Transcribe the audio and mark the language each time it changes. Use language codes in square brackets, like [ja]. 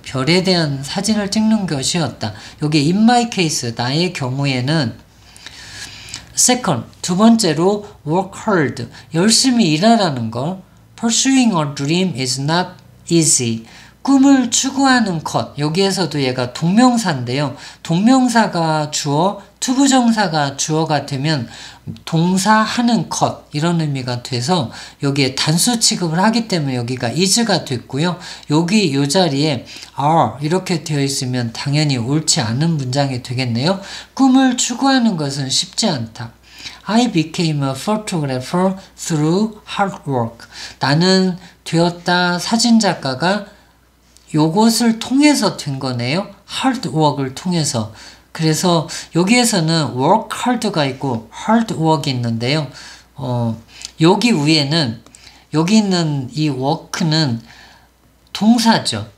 [ko] 별에 대한 사진을 찍는 것이었다. 여기 [en] in my case, [ko] 나의 경우에는 [en] second, [ko] 두 번째로 [en] work hard, [ko] 열심히 일하라는 거. [en] Pursuing a dream is not easy. [ko] 꿈을 추구하는 것, 여기에서도 얘가 동명사인데요. 동명사가 주어, 투부정사가 주어가 되면 동사하는 것 이런 의미가 돼서 여기에 단수 취급을 하기 때문에 여기가 is가 됐고요. 여기 이 자리에 are 이렇게 되어 있으면 당연히 옳지 않은 문장이 되겠네요. 꿈을 추구하는 것은 쉽지 않다. [en] I became a photographer through hard work. [ko] 나는 되었다 사진작가가 요것을 통해서 된 거네요. [en] hard work [ko] 을 통해서. 그래서 여기에서는 [en] work hard [ko] 가 있고 [en] hard work [ko] 이 있는데요. 여기 위에는 여기 있는 이 work는 동사죠.